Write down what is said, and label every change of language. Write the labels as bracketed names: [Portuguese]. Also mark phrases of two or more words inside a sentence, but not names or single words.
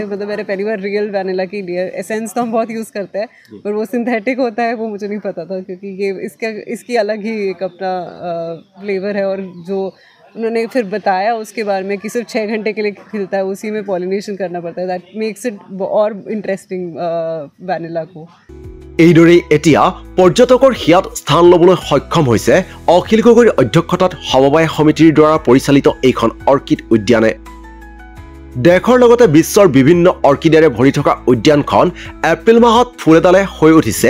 [Hindi] मतलब मैंने पहली बार रियल वैनिला की लिया। एसेंस तो हम बहुत यूज़ करते हैं, पर वो सिंथेटिक होता है वो मुझे नहीं पता था, क्योंकि ये इसकी अलग ही एक अपना फ्लेवर है। और जो उन्होंने फिर बताया उसके बारे में कि सिर्फ 6 घंटे के लिए खिलता है, उसी में पॉलिनेशन करना पड़ता है। [English] that makes it [Hindi] और इंटरेस्टिंग वैनिला को। [Assamese] এইদৰেই এতিয়া পৰ্যটকৰ হিয়াত স্থান ল'বলৈ সক্ষম হৈছে অখিল গগৈৰ অধ্যক্ষতাত সমবায় সমিতিৰ দ্বাৰা পৰিচালিত এইখন অৰ্কিড উদ্যানে। দেশৰ লগতে বিশ্বৰ বিভিন্ন অৰ্কিডেৰে ভৰি থকা উদ্যানখন এপ্ৰিল মাহত ফুল এডালে হৈ উঠিছে